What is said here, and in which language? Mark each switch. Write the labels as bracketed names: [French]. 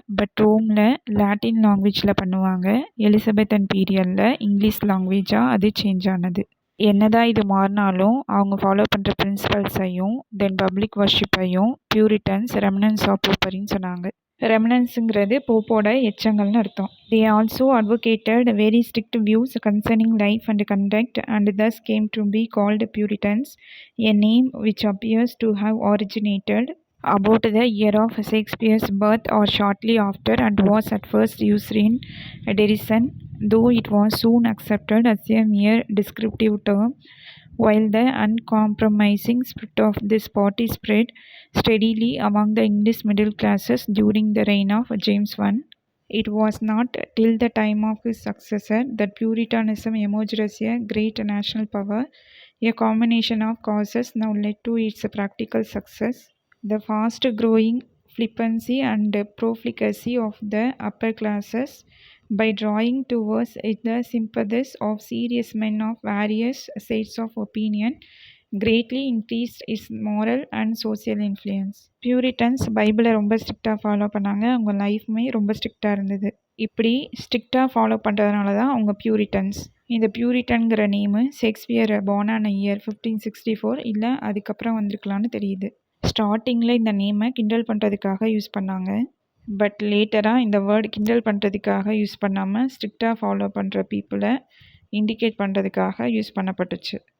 [Tamil] But ரோமில் Latin லாங்குவேஜில் பண்ணுவாங்க. எலிசபெத்தன் பீரியடில் இங்கிலீஷ் லாங்குவேஜாக அது சேஞ்ச் ஆனது. என்னதான் இது மாறினாலும் அவங்க ஃபாலோ பண்ணுற பிரின்சிபல்ஸையும் தென் பப்ளிக் வர்ஷிப்பையும் பியூரிட்டன்ஸ் ரெமனன்ஸ் ஆஃப் போப்பரின்னு சொன்னாங்க. ரெமனன்ஸுங்கிறது போப்போட எச்சங்கள்னு அர்த்தம். [English] They also advocated very strict views concerning life and conduct and thus came to be called Puritans, a name which appears to have originated about the year of Shakespeare's birth or shortly after, and was at first used in derision, though it was soon accepted as a mere descriptive term. While the uncompromising spirit of this party spread steadily among the English middle classes during the reign of James I, it was not till the time of his successor that Puritanism emerged as a great national power. A combination of causes now led to its practical success. The fast-growing flippancy and profligacy of the upper classes, by drawing towards it the sympathies of serious men of various shades of opinion, greatly increased its moral and social influence. [Tamil] Puritans பைபிளை ரொம்ப ஸ்ட்ரிக்டாக follow பண்ணாங்க. அவங்க லைஃப்மே ரொம்ப ஸ்ட்ரிக்டாக இருந்தது. இப்படி ஸ்ட்ரிக்டாக ஃபாலோ பண்ணுறதுனால தான் அவங்க பியூரிட்டன்ஸ். இந்த பியூரிட்டன்கிற நேமு ஷேக்ஸ்பியர் பார்னான இயர் 1564 இல்லை அதுக்கப்புறம் வந்திருக்கலான்னு தெரியுது. ஸ்டார்டிங்கில் இந்த நேமை கிண்டல் பண்ணுறதுக்காக யூஸ் பண்ணாங்க. பட் லேட்டராக இந்த வேர்டு கிண்டல் பண்ணுறதுக்காக யூஸ் பண்ணாமல் ஸ்ட்ரிக்டாக ஃபாலோ பண்ணுற பீப்புளை இண்டிகேட் பண்ணுறதுக்காக யூஸ் பண்ணப்பட்டுச்சு.